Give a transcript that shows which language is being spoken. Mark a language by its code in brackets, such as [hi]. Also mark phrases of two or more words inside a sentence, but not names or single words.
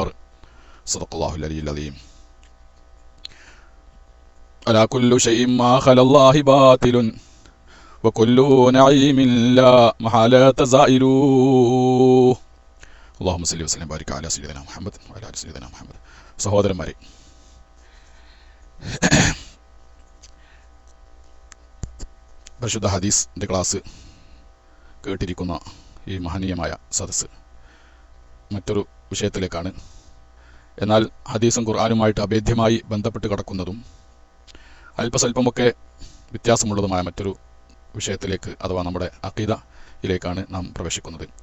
[ar] صدق الله العلي العظيم. ألا كل شيء ما خلا الله باطل وكل نعيم لا محالة زائل. اللهم صل وسلم وبارك على سيدنا محمد وعلى آل سيدنا محمد. [ml] സഹോദരന്മാരെ, പരിശുദ്ധ ഹദീസിൻ്റെ ക്ലാസ് കേട്ടിരിക്കുന്ന ഈ മഹനീയമായ സദസ്സ് മറ്റൊരു വിഷയത്തിലേക്കാണ്. എന്നാൽ ഹദീസും ഖുർആനുമായിട്ട് അഭേദ്യമായി ബന്ധപ്പെട്ട് കിടക്കുന്നതും അല്പസ്വല്പമൊക്കെ വ്യത്യാസമുള്ളതുമായ മറ്റൊരു വിഷയത്തിലേക്ക്, അഥവാ നമ്മുടെ അഖീദയിലേക്കാണ് നാം പ്രവേശിക്കുന്നത്.